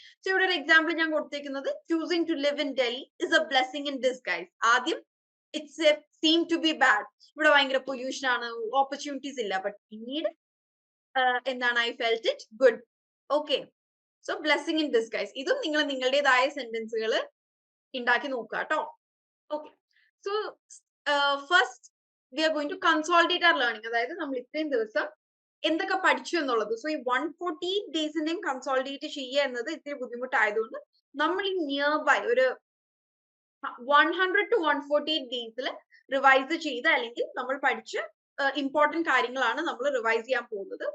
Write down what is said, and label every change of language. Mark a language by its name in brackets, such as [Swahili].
[English] so [Malayalam] ഇവിടെ ഒരു example ഞാൻ കൊടുത്തേക്കുന്നത്, [English] Choosing to live in Delhi is a blessing in disguise. [Malayalam] ആദ്യം [English] it's seem to be bad, [Malayalam] ഇവിടെ ഭയങ്കര പൊല്യൂഷൻ ആണ്, ഓപ്പർച്യൂണിറ്റീസ് ഇല്ല, ബട്ട് പിന്നീട് എന്താണ് [English] I felt it good. [Malayalam] Okay, so [English] Blessing in disguise. [Malayalam] ഇതും നിങ്ങൾ നിങ്ങളുടേതായ സെന്റൻസുകൾ ഉണ്ടാക്കി നോക്കുക കേട്ടോ. [English] Okay, so first we are going to consolidate our learning. [Malayalam] അതായത് നമ്മൾ ഇത്രയും ദിവസം എന്തൊക്കെ പഠിച്ചു എന്നുള്ളത്. സോ ഈ 148 ഡേയ്സിന്റെയും കൺസോളിഡേറ്റ് ചെയ്യുക എന്നത് ഇത്തിരി ബുദ്ധിമുട്ടായതുകൊണ്ട് നമ്മൾ ഈ നിയർ ബൈ ഒരു 100 to 148 ഡേയ്സിൽ റിവൈസ് ചെയ്ത്, അല്ലെങ്കിൽ നമ്മൾ പഠിച്ച ഇമ്പോർട്ടന്റ് കാര്യങ്ങളാണ് നമ്മൾ റിവൈസ് ചെയ്യാൻ പോകുന്നത്.